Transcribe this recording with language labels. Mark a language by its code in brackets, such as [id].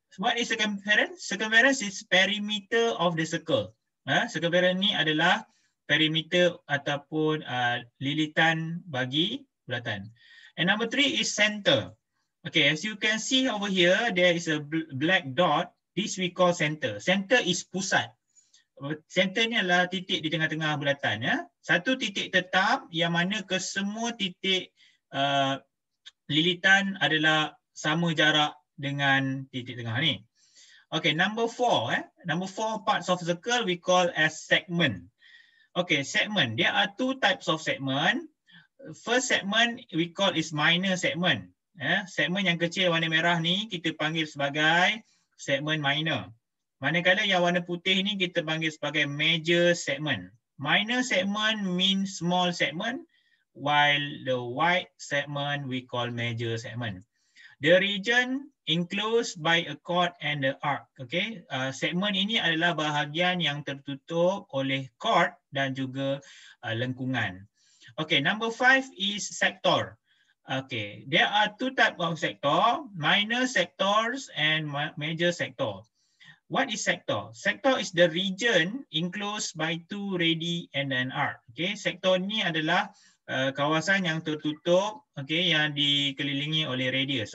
[en] What is circumference? Circumference is perimeter of the circle. [ms] Circumference ni adalah perimeter ataupun lilitan bagi bulatan. [en] And number 3 is center. Okay, as you can see over here, there is a black dot. This we call center. Center is pusat. [ms] Center ni adalah titik di tengah-tengah bulatan. Satu titik tetap yang mana kesemua titik lilitan adalah sama jarak dengan titik tengah ni. [en] Okay, number 4. Number 4 parts of circle we call as segment. Okay, segment. There are 2 types of segment. First segment we call is minor segment. [ms] Segmen yang kecil warna merah ni kita panggil sebagai segment minor. Manakala yang warna putih ni kita panggil sebagai major segment. [en] Minor segment means small segment, while the white segment we call major segment. The region enclosed by a chord and the arc. [ms] Okay, segmen ini adalah bahagian yang tertutup oleh chord dan juga lengkungan. Okay, [en] number 5 is sector. Okay, there are two types of sector, minor sectors and major sector. What is sector? Sector is the region enclosed by two radii and an arc. [ms] Okay, sektor ni adalah kawasan yang tertutup, okay, yang dikelilingi oleh radius.